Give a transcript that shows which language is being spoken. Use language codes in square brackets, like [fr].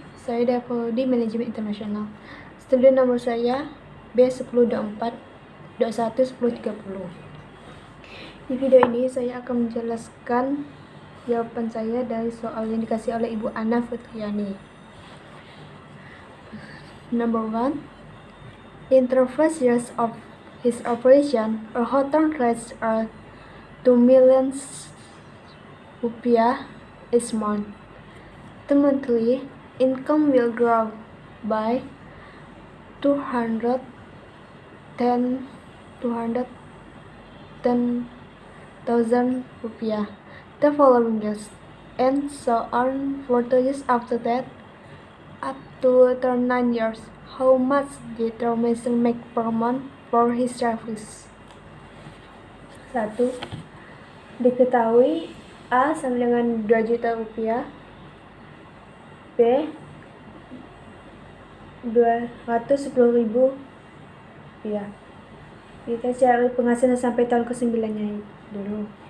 [id] Saya dari Prodi Manajemen Internasional. Student nomor saya B1024-211030. Di video ini saya akan menjelaskan jawaban saya dari soal yang dikasih oleh Ibu Ana Fitriani. [en] Number 1. In the first years of his operation, a hotel rates are 2 million rupiah each month. The monthly income will grow by 210,000 rupiah the following years, and so on for 2 years after that, up to 39 years. How much did Mason make per month for his service? 1. [id] Diketahui A sama dengan 2 juta rupiah, B 210.000 rupiah. Kita cari penghasilan sampai tahun ke-9 nya dulu.